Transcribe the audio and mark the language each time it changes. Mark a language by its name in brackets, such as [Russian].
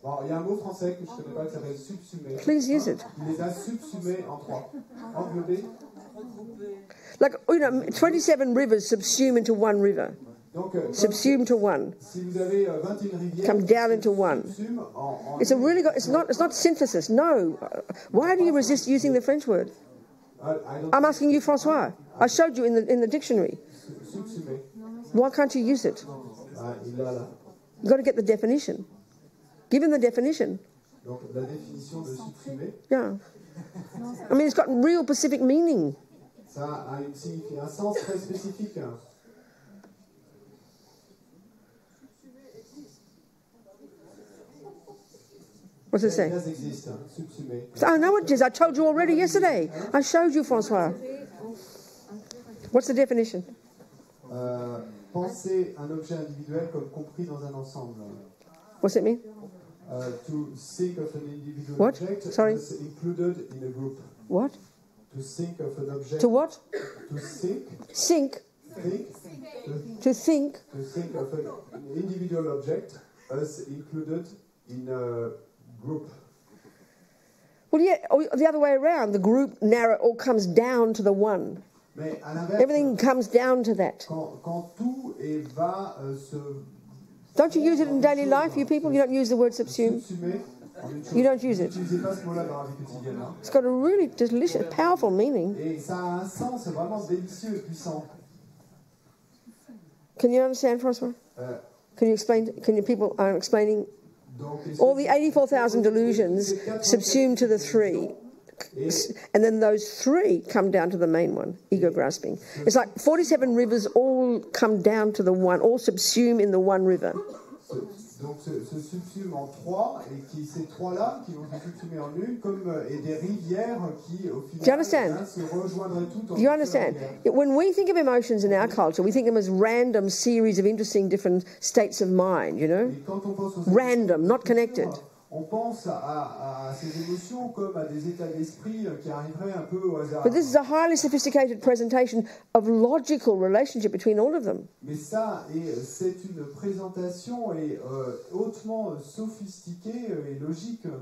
[French] Bon, il y a un mot français que je ne connais pas qui s'appelle subsumer. [English] Please use it. [French] Il les a subsumés en 3. Englobés. [English] Like, 27 rivers subsume into one river. [French] Donc, [English] Subsume to one. [French] si vous avez 21 rivières, [English] Come down into one. It's a really good, it's not synthesis. No. Why do you resist using the French word? I'm asking you, Francois. I showed you in the dictionary. [French] Subsumer. [English] Why can't you use it? [French] Il a là. [English] You've got to get the definition. Give him the definition. [French] Donc, la définition de subsumer, [English] Yeah. I mean, it's got real Pacific meaning. [French] ça a un sens très spécifique. [English] What's it say? [French] Elles existent, subsumer. [English] I know it is. I told you already yesterday. I showed you, Francois. What's the definition? [French] Penser un objet individuel comme compris dans un ensemble. [English] What's it mean? To think of an individual What? object Sorry? as included in a group. What? To think of an object. To what? To think. Think. Think. To think. To think of an individual object as included in a group. Well, yeah, or the other way around. The group narrow all comes down to the one. [French] Mais à l'inverse, [English] Everything comes down to that. [French] quand tout va se [English] Don't you use it in daily life, you people? You don't use the word subsume. [French] subsumer en une chose. [English] You don't use it. [French] N'utilisez pas ce mot-là dans la vie quotidienne. Hein. [English] It's got a really delicious, powerful meaning. [French] Et ça a un sens vraiment délicieux et puissant. [English] Can you understand, Francois? Can you explain? Can you people are explaining? [French] Donc, [English] All the 84,000 delusions subsume to the 3. And then those 3 come down to the main one, ego grasping. It's like 47 rivers all come down to the one, all subsume in the one river. [French] Donc se subsument en 3 et ces 3-là qui vont se subsumer en une comme et des rivières qui au final [English] Do you understand? [French] se rejoindraient toutes en [English] Do you understand? When we think of emotions in our culture, we think of them as random series of interesting different states of mind, you know? [French] Et quand on pense aux [English] Random, not connected. [French] on pense à ces émotions comme à des états d'esprit qui arriveraient un peu au hasard. [English] But this is a highly sophisticated presentation of logical relationship between all of them. [French] Mais ça, c'est une présentation hautement sophistiquée et logique.